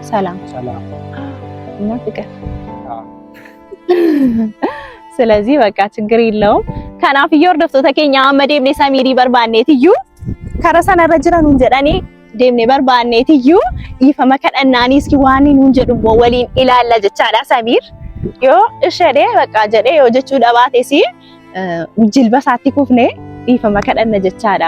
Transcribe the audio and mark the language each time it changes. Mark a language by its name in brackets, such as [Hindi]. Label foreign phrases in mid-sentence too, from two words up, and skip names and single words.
[Amharic] ሰላም እና ፍቅር። ስለዚህ በቃ ችግር የለውም። [Oromo] ከናፍየው hordoftoota keenya amma deemnee Samirii barbaanneetiyyuu karaa sanarra jiran nuun jedhanii deemnee barbaanneetiyyuu dhiifama kadhannaanii iski waan nuun jedhu waliin ilaalla jechaadha. Samiir yoo ishee bakka jedhee yoo jechuu dhabaates jilba isaatti kufnee dhiifama kadhanna jechaadha.